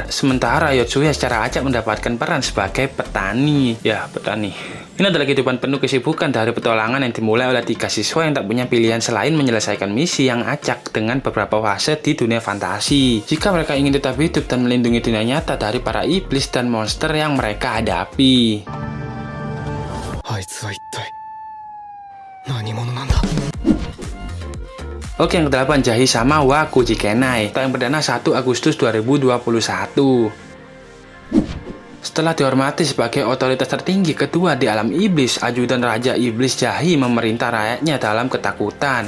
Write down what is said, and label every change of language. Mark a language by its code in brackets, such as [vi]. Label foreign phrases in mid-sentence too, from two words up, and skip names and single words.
[id] Sementara Yotsuya secara acak mendapatkan peran sebagai petani. Ya, petani. Ini adalah kehidupan penuh kesibukan dari petualangan yang dimulai oleh 3 siswa yang tak punya pilihan selain menyelesaikan misi yang acak dengan beberapa fase di dunia fantasi. Jika mereka ingin tetap hidup dan melindungi dunia nyata dari para iblis dan monster yang mereka hadapi. [ja] あいつは一体何者なんだ。 [id] Oke, yang ke-8, Jahi sama wa Kujikenai, yang perdana 1 Agustus 2021. Setelah dihormati sebagai otoritas tertinggi kedua di alam iblis, ajudan Raja Iblis Jahi memerintah rakyatnya dalam ketakutan.